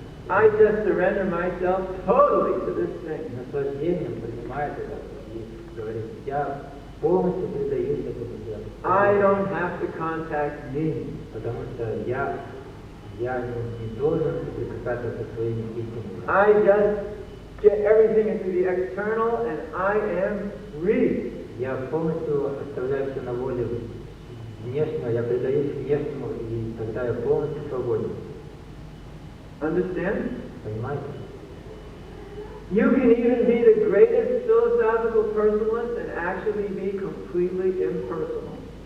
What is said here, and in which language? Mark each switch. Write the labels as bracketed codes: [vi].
[en] I just surrender myself totally to this thing. [ru] наслаждением принимает это и говорит: я полностью предаюсь этому делу. [en] I don't have to contact me. [ru] Потому что я не должен соприкасаться со своими истинами. [en] I just get everything into the external and I am free. [ru] Я полностью оставляю все на воле внешнего, я предаюсь внешнему, и тогда я полностью свободен. [en] Understand? [ru] Понимаете? [en] You can even be the greatest philosophical personalist and actually be completely impersonal.